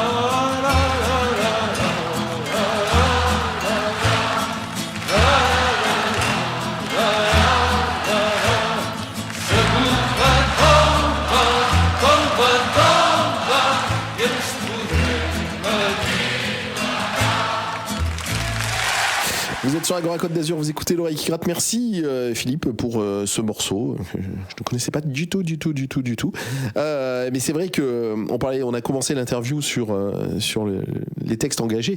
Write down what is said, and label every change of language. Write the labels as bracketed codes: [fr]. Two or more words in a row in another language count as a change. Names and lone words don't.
[ca] Segur que tomba, tomba, tomba i ens podrem [fr] Vous êtes sur Agora Côte d'Azur, vous écoutez l'oreille qui gratte. Merci Philippe pour ce morceau. Je ne connaissais pas du tout. Mais c'est vrai on a commencé l'interview sur les textes engagés.